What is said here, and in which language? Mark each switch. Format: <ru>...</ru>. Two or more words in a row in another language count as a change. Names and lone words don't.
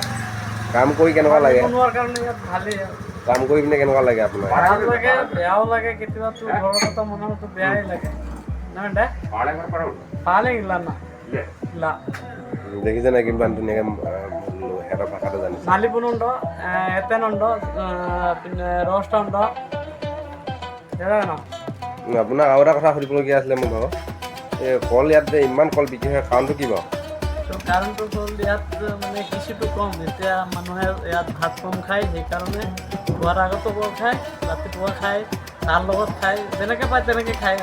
<as>কাম কৰি কেনেকুৱা লাগে? বনোৱাৰ কাৰণে ইয়াত ভালেই আৰু কাম কৰি পিনে কেনেকুৱা লাগে আপোনাৰ? ভাল লাগে, বেয়াও লাগে, কেতিয়াবাতো ঘৰৰ কথা মনতো বেয়াই লাগে। নহয় দে পালে ইলানা ইলা দেখিছে নাই কিমান ধুনীয়াকৈ সিহঁতৰ ভাষাটো জানিছে।</as> <ml>നാലിപ്പുനുണ്ടോ എത്തനുണ്ടോ പിന്നെ റോസ്റ്റ് ഉണ്ടോ ഏതാണോ?</ml> <as>আপোনাক আৰু এটা কথা সুধিবলগীয়া আছিলে মোৰ ভাগৰ, এই কল ইয়াত যে ইমান কল বিক্ৰী হয় কাৰণটো কি বাৰু? কাৰণটো হ'ল ইয়াত মানে কৃষিটো কম, এতিয়া মানুহে ইয়াত ভাত কম খায়, সেইকাৰণে খোৱাৰ আগতো কল খায়, ৰাতিপুৱা খায়, চাহৰ লগত খায়, যেনেকৈ পায় তেনেকৈ খায়।</as>